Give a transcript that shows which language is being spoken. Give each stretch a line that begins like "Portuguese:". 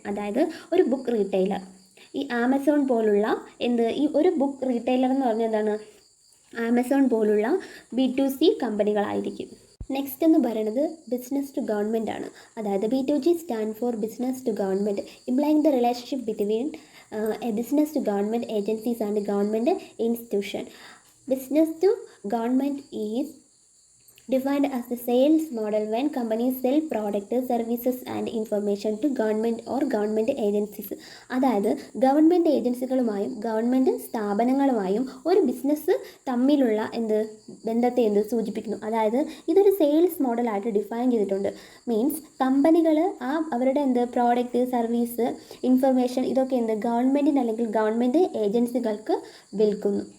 Malayalam: അതായത് ഒരു book retailer, ഈ ആമസോൺ പോലുള്ള ഈ ഒരു ബുക്ക് റീറ്റെയിലർ എന്ന് പറഞ്ഞാൽ എന്താണ്? ആമസോൺ പോലുള്ള B2C കമ്പനികളായിരിക്കും. നെക്സ്റ്റ് എന്ന് പറയുന്നത് ബിസിനസ് ടു ഗവൺമെൻറ് ആണ്.
English: അതായത് B2G stand for business to government, implying the relationship between a business to government agencies and government institution. Business to government is defined as the sales model when companies sell products, services and information to government or government agencies.
Malayalam: അതായത് government ഏജൻസികളുമായും government സ്ഥാപനങ്ങളുമായും ഒരു business തമ്മിലുള്ള ബന്ധത്തെ സൂചിപ്പിക്കുന്നു. അതായത് ഇതൊരു sales മോഡലായിട്ട് define ചെയ്തിട്ടുണ്ട്. Means കമ്പനികൾ അവരുടെ പ്രോഡക്റ്റ്, സർവീസ്, ഇൻഫർമേഷൻ ഇതൊക്കെ ഗവൺമെൻറ്റിന് അല്ലെങ്കിൽ ഗവൺമെൻറ് ഏജൻസികൾക്ക് വിൽക്കുന്നു.